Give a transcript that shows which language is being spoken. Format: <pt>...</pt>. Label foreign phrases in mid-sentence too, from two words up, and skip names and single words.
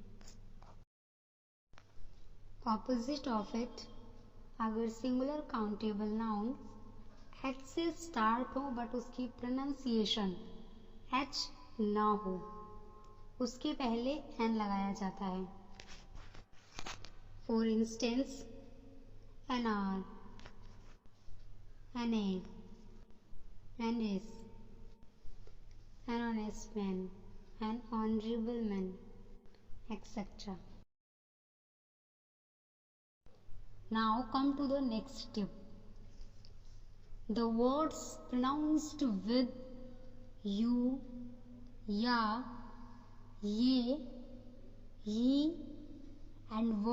<en>opposite of it,</en> <hi>अगर</hi> <en>singular countable noun H</en> <hi>से स्टार्ट हो बट उसकी</hi> <en>pronunciation H</en> <hi>ना हो, उसके पहले एन लगाया जाता है.</hi> <en>for instance, an R, an A, an S, an honest man, an honourable man etcetera. Now come to the next tip. The words pronounced with you, ya, ye, ye and wo.</en>